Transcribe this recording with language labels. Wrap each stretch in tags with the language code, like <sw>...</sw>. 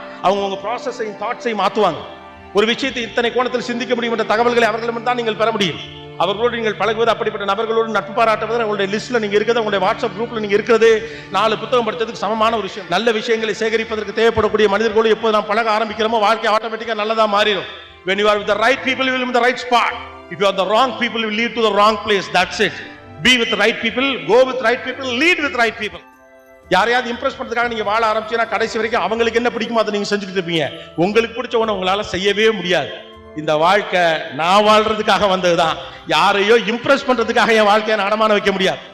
<ta>அவங்க உங்க ப்ராசஸையும் தாட்ஸையும் மாற்றுவாங்க. ஒரு விஷயத்தை இத்தனை கோணத்தில் சிந்திக்க முடியும் என்ற தகவல்களை அவர்களிடம் தான் நீங்கள் பெற முடியும். அவர்களோடு நீங்கள் பழகுவது, அப்படிப்பட்ட நபர்களோடு நட்பு பாராட்டுவது, உங்களுடைய லிஸ்ட்ல நீங்க இருக்கிறது, உங்களுடைய வாட்ஸ்அப் குரூப்ல நீங்க இருக்கிறது 4 புத்தகம் படித்ததுக்கு சமமான ஒரு விஷயம். நல்ல விஷயங்களை சேகரிப்பதற்கு தேவைப்படக்கூடிய மனிதர்களோடு எப்போது நாம் பழக ஆரம்பிக்கிறோமோ வாழ்க்கை ஆட்டோமேட்டிக்கா நல்லதா மாறிடும்.</ta> <en>When you are with the right people, you will be in the right spot. If you are the wrong people, you will lead to the wrong place. That's it. Be with the right people, go with right people, lead with right people.</en> <ta>யாரையாவது Impress பண்றதுக்காக நீங்க வாழ ஆரம்பிச்சீங்கன்னா கடைசி வரைக்கும் அவங்களுக்கு என்ன பிடிக்குமோ அதை நீங்க செஞ்சுட்டு இருப்பீங்க. உங்களுக்கு பிடிச்ச ஒண்ணு உங்களால செய்யவே முடியாது. இந்த வாழ்க்கை நான் வாழ்றதுக்காக வந்ததுதான். யாரையோ இம்ப்ரெஸ் பண்றதுக்காக என் வாழ்க்கையை நான் அடமான வைக்க முடியாது.</ta>